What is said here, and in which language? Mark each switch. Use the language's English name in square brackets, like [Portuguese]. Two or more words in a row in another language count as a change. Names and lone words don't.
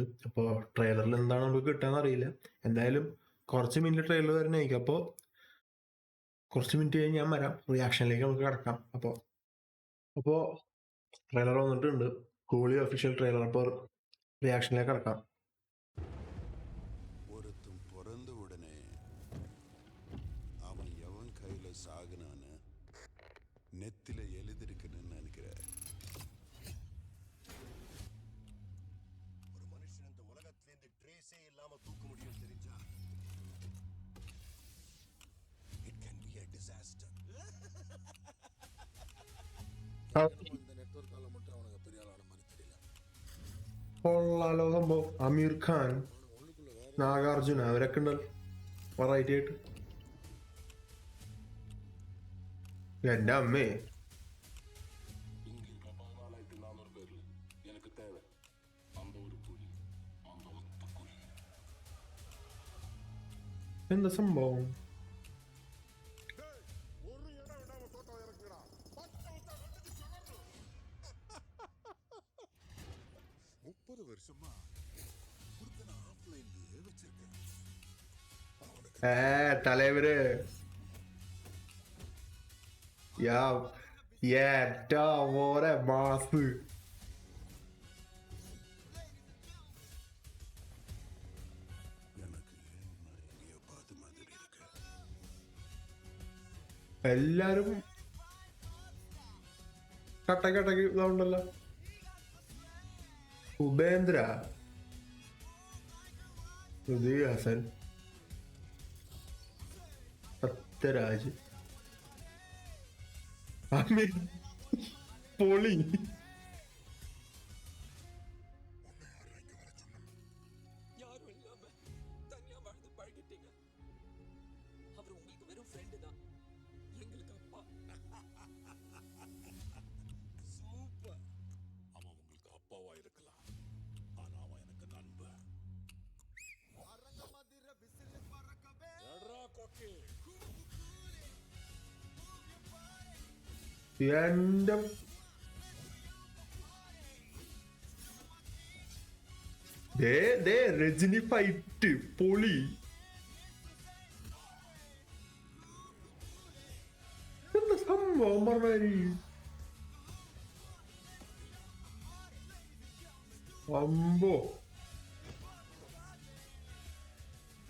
[Malayalam] അപ്പോൾ ട്രെയിലറിൽ എന്താണ് നമുക്ക് കിട്ടാന്ന് അറിയില്ല. എന്തായാലും കുറച്ച് മിനിറ്റ് ട്രെയിലർ വരുന്നതായിരിക്കും. അപ്പോൾ കുറച്ച് മിനിറ്റ് കഴിഞ്ഞ് ഞാൻ വരാം, റിയാക്ഷനിലേക്ക് നമുക്ക് കിടക്കാം. അപ്പോൾ ട്രെയിലർ വന്നിട്ടുണ്ട്, കൂളി [English] official trailer. [Malayalam] അപ്പോൾ റിയാക്ഷനിലേക്ക് കിടക്കാം. [Tamil] ஒருத்தன் பிறந்த உடனே அவன் எவன் கையில சாகுனான்னு நெத்தில எழுதிருக்குன்னு நினைக்கிறேன். ஒரு மனுஷன் இந்த உலகத்திலேருந்து ட்ரேஸே இல்லாம தூக்க முடியும் தெரிஞ்சா [English] it can be a disaster. [Tamil] இந்த நெட்வொர்க்கால மட்டும் அவனுக்கு பெரிய ஆளான மாதிரி தெரியல. [Malayalam] കൊള്ളാലോ സംഭവം. അമീർ ഖാൻ, നാഗാർജുന അവരൊക്കെ ഉണ്ടല്ലോ വെറൈറ്റി ആയിട്ട്. എന്റെ അമ്മേ, [Tamil] இங்க இருக்க 14,400 பேர்ல எனக்கு தேவை அந்த ஒரு புலி, அந்த ஒத்த புலி. [Malayalam] എന്താ സംഭവം? [Tamil] ஒரு இடம் விடாம தோட்டம் இறக்குறா. 30 வருஷமா ஒருத்தனை ஆஃப்லைன்லயே வச்சிருக்கேன். [Malayalam] தலைவரு യാ ഏറ്റാ ഓരെ മാസ്. [Tamil] எனக்கு நான் எங்கேயோ பார்த்த மாதிரி இருக்கு. [Malayalam] എല്ലാരും കട്ടക്ക് ഇതാവുണ്ടല്ലോ. ഉപേന്ദ്ര, ശ്രുതി ഹസൻ, സത്യരാജ്, അമീർ, പൊളി. [Tamil] யாரும் இல்லாம தனியா வாழ்ந்து பழகிட்டீங்க. அவர் உங்களுக்கு வெறும் ஃப்ரெண்டு தான், எங்களுக்கு அப்பா. சூப்பர். அவன் உங்களுக்கு அப்பாவா இருக்கலாம், ஆனா அவன் எனக்கு நண்பன். எட்ரா கொக்கி. [Malayalam] എന്റെ രജനി ഫൈറ്റ് പൊളി. എന്താ സംഭവം പറഞ്ഞാല് അമ്പോ.